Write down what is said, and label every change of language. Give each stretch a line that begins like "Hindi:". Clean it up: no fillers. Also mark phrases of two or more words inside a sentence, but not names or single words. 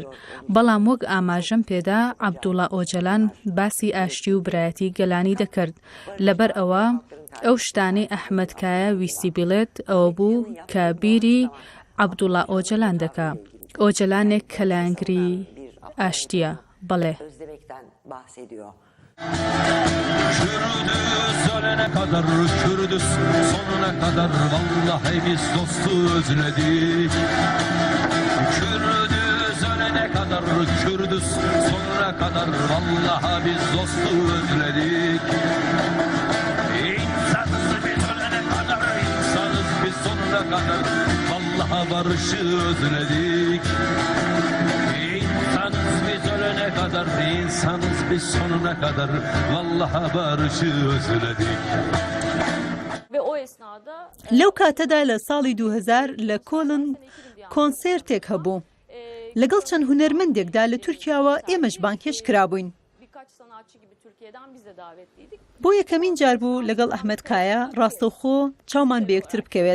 Central Kurdish: بەڵام وەک ئاماژەم پێدا عەبدوڵڵا ئۆجەلان باسی ئاشتی و برایەتی گەلانی دەکرد. لەبەر ئەوە ئەو شتانەی ئەحمەد کایە ویستی بڵێت ئەوە بوو کە بیری عەبدوڵڵا ئۆجەلان دەکا. ئۆجەلانێک کەلانگری ئاشتیە. بەڵێ.
Turkish: Kürdüz ölene kadar, Kürdüz sonuna kadar, vallahi biz dostu özledik. Kürdüz ölene kadar, Kürdüz sonuna kadar, vallahi biz dostu özledik. İnsanız biz ölene kadar, insanız biz sonuna kadar, vallahi barışı özledik. İnsanız biz ölene kadar, insanız biz sonuna kadar, vallahi barışı özledik.
Central Kurdish: لەو کاتەدا لە ساڵی 2000 لە کۆڵن کۆنسێرتێک هەبوو. لەگەڵ چەند هونەرمەندێکدا لە تورکیاوە ئێمەش بانکێش کرابووین. بۆ یەکەمین جار بوو لەگەڵ ئەحمەد کایە ڕاستەوخۆ چاومان بە یەکتر بکەوێت.